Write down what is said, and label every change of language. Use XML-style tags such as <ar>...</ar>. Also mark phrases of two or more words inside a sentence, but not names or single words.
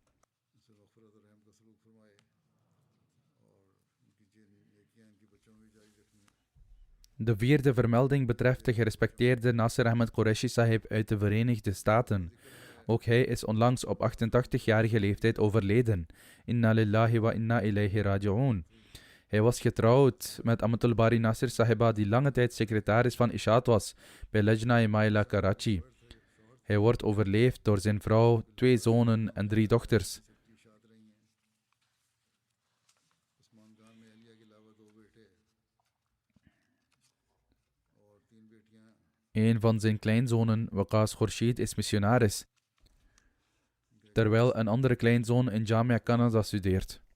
<nl>De 4e vermelding betreft de gerespecteerde Nasser Ahmed Qureshi Sahib uit de Verenigde Staten. Ook hij is onlangs op 88-jarige leeftijd overleden.</nl> <ar>إنا لله وإنا إليه راجعون.</ar> <nl>Hij was getrouwd met Amatul Bari Nasir Sahiba, die lange tijd secretaris van Ishaat was bij Lajna Maila Karachi. Hij wordt overleefd door zijn vrouw, 2 zonen en 3 dochters. Een van zijn kleinzonen, Waqas Khurshid, is missionaris, terwijl een andere kleinzoon in Jamia Canada studeert.</nl>